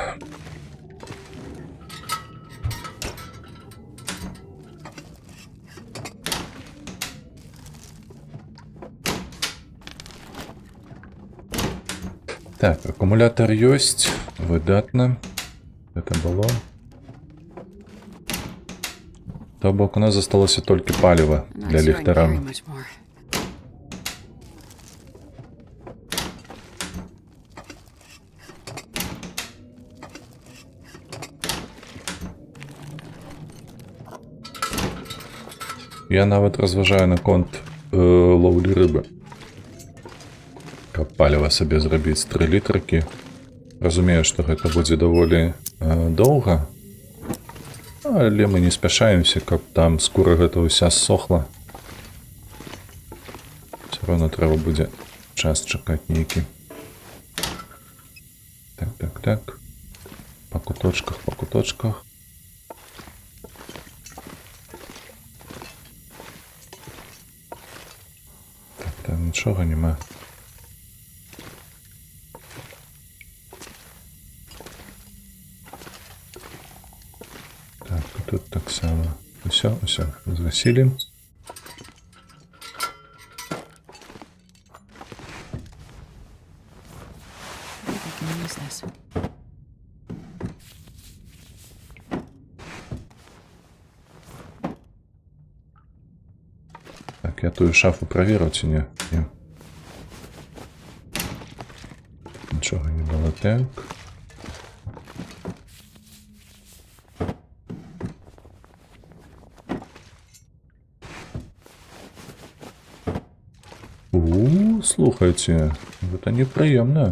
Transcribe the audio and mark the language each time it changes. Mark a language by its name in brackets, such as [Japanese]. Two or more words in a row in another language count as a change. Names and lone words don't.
[Russian] Так, аккумулятор есть. Выдатно. Это было. [Belarusian] То бок у нас засталося толькі паліва [English] I'm not [Belarusian] для [English] sure I can carry [Belarusian] ліхтара. [English] much more. [Belarusian] Я нават разважаю наконт лоўлі рыбы. Каб паліва сабе зрабіць 3 літрыкі. Разумею, што гэта будзе даволі доўга. Але мы не спяшаемся, каб там скура гэта ўся ссохла. [Russian] Все равно [Belarusian] трэба будзе час чакаць нейкі. Так. По куточках. Так, там нічога нема. Так, і тут так само. Усё, згасілі. [English] I think I can use this. [Belarusian] Так, я тую шафу праверыў ці не? Не. Нічога не было. Так. Слухайце, гэта непрыемна.